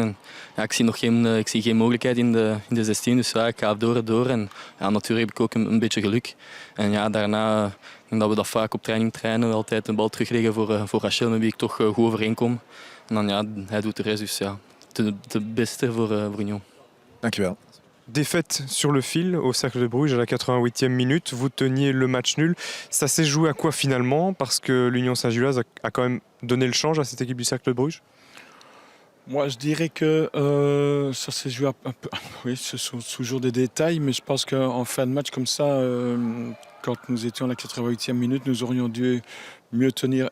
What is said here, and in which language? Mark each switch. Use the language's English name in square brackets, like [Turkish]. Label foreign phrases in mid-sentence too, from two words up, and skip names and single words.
[Dutch] En, ja, ik zie geen mogelijkheid in de 16, dus ja, ik ga door. En ja, natuurlijk heb ik ook een beetje geluk. En ja, daarna, ik denk dat we dat vaak op training trainen, altijd de bal terugleggen voor Rachel, met wie ik toch goed overeenkom. En dan ja, hij doet de rest, dus ja, de beste voor Union. Dankjewel. [French] Défaite sur le fil au Cercle de Bruges à la 88e minute, vous teniez le match nul. Ça s'est joué à quoi finalement? Parce que l'Union Saint-Gilloise a quand même donné le change à cette équipe du Cercle de Bruges. Moi, je dirais que ça s'est joué un peu. Oui, ce sont toujours des détails, mais je pense qu'en fin de match comme ça, quand nous étions à la 88e minute, nous aurions dû mieux tenir.